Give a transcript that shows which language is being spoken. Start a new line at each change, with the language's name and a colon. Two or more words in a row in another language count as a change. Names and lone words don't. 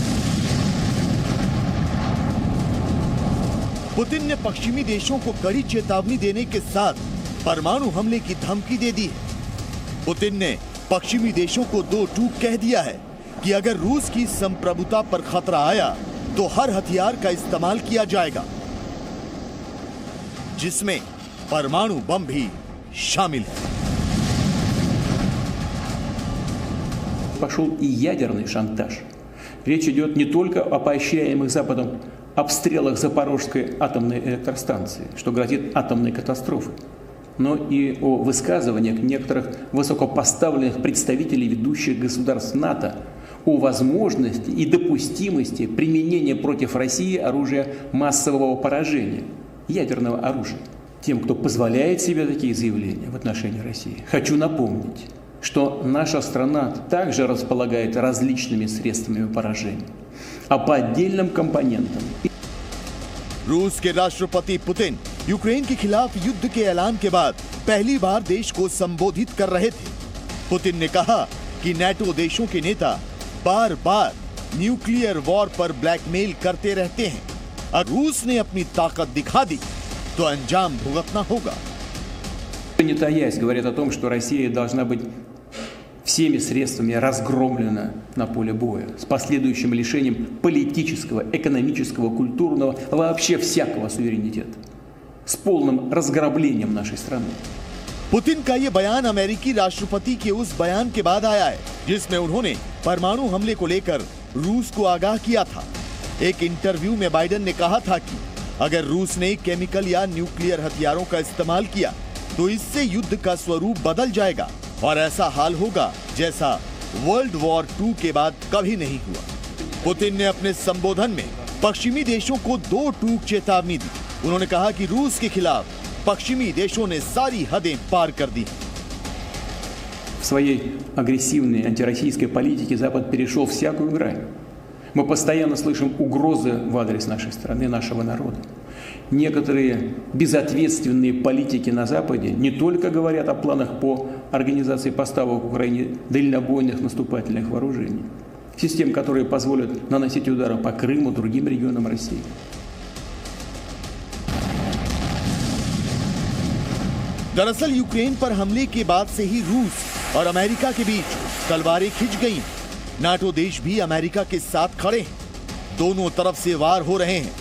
Hindi: पुतिन ने पश्चिमी देशों को कड़ी चेतावनी देने के साथ परमाणु हमले की धमकी दे दी है। पुतिन ने पश्चिमी देशों को 2 टूक कह दिया है कि अगर रूस की संप्रभुता पर खतरा आया तो हर हथियार का इस्तेमाल किया जाएगा, जिसमें परमाणु बम भी शामिल है।
Russian: Пошел и ядерный шантаж. Речь идет не только о поощряемых Западом обстрелах Запорожской атомной электростанции, что грозит атомной катастрофой, но и о высказываниях некоторых высокопоставленных представителей ведущих государств НАТО о возможности и допустимости применения против России оружия массового поражения, ядерного оружия. Тем, кто позволяет себе такие заявления в отношении России, хочу напомнить, что наша страна также располагает различными средствами поражения, а по отдельным компонентам.
Hindi: रूस के राष्ट्रपति पुतिन यूक्रेन के खिलाफ युद्ध के ऐलान के बाद पहली बार देश को संबोधित कर रहे थे। पुतिन ने कहा कि नेटो देशों के नेता बार बार
English: nuclear war
Hindi: पर ब्लैकमेल करते रहते हैं। अगर रूस ने अपनी ताकत दिखा दी तो अंजाम भुगतना होगा।
Russian: Не таясь, говорят о том, что Россия должна быть всеми средствами разгромлена на поле боя, с последующим лишением политического, экономического, культурного, вообще всякого суверенитета, с полным разграблением нашей страны.
Hindi: पुतिन का ये बयान अमेरिकी राष्ट्रपति के उस बयान के बाद आया है जिसमें उन्होंने परमाणु हमले को लेकर रूस को आगाह किया था। एक इंटरव्यू में बाइडेन ने कहा था कि अगर रूस ने केमिकल या न्यूक्लियर हथियारों का इस्तेमाल किया तो इससे युद्ध का स्वरूप बदल जाएगा और ऐसा हाल होगा जैसा वर्ल्ड वॉर 2 के बाद कभी नहीं हुआ। पुतिन ने अपने संबोधन में पश्चिमी देशों को 2 टूक चेतावनी दी। उन्होंने कहा कि रूस के खिलाफ पश्चिमी देशों ने सारी हदें पार कर दी।
Russian: В своей агрессивной антироссийской политике Запад перешел всякую грань. Мы постоянно слышим угрозы в адрес нашей страны, нашего народа. Некоторые безответственные политики на Западе не только говорят о планах по организации поставок Украине дальнобойных наступательных вооружений, систем, которые позволят наносить удары по Крыму, другим регионам России.
Hindi: दरअसल यूक्रेन पर हमले के बाद से ही रूस और अमेरिका के बीच तलवारें खिंच गईं। नाटो देश भी अमेरिका के साथ खड़े हैं। दोनों तरफ से वार हो रहे हैं।